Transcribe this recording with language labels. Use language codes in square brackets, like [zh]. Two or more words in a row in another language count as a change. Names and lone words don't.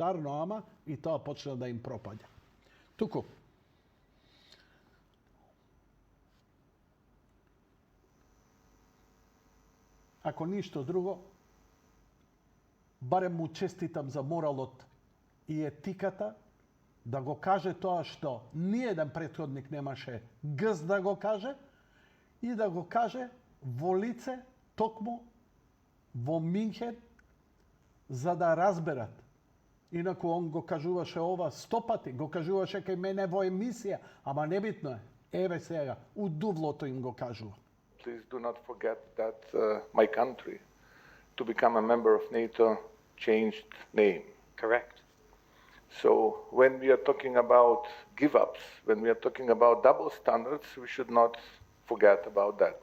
[mk] Арно, ама и тоа почна да им пропаѓа. Туку, ако ништо друго, барем му честитам за моралот и етиката да го каже тоа што ниеден претходник немаше гз да го каже и да го каже во лице токму во Минхен за да разберат. Инаку он го кажуваше ова 100 пати, го кажуваше кај мене во емисија, ама небитно е. Еве сега, у дувлото им го кажува. [en] Please do not forget that my country, to become a member of NATO, changed name. Correct. So when we are talking about give-ups, when we are talking about double standards, we should not forget about that.